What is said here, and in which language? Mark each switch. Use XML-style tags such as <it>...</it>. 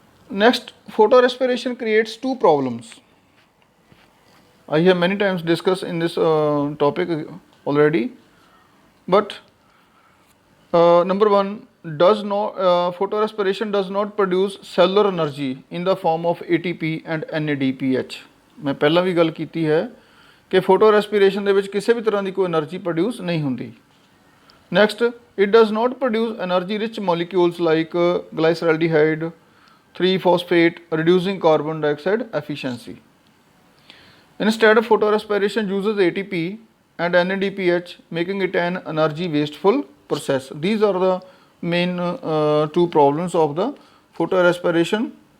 <en>Next, photorespiration creates two problems. I have many times discussed in this topic already, but number one, does not photorespiration does not produce cellular energy in the form of ATP and NADPH.</en> <pa>मैं ਪਹਿਲਾਂ ਵੀ ਗੱਲ ਕੀਤੀ ਹੈ ਕਿ photo respiration ਦੇ ਵਿੱਚ ਕਿਸੇ ਵੀ ਤਰ੍ਹਾਂ ਦੀ ਕੋਈ એનર્ਜੀ ਪ੍ਰੋਡਿਊਸ ਨਹੀਂ ਹੁੰਦੀ.</pa> <en>Next, it does not produce energy rich molecules like glyceraldehyde 3-phosphate, reducing carbon dioxide efficiency. Instead, photorespiration uses ATP and NADPH, making it an energy wasteful process. These are the main two problems of the photorespiration.</en>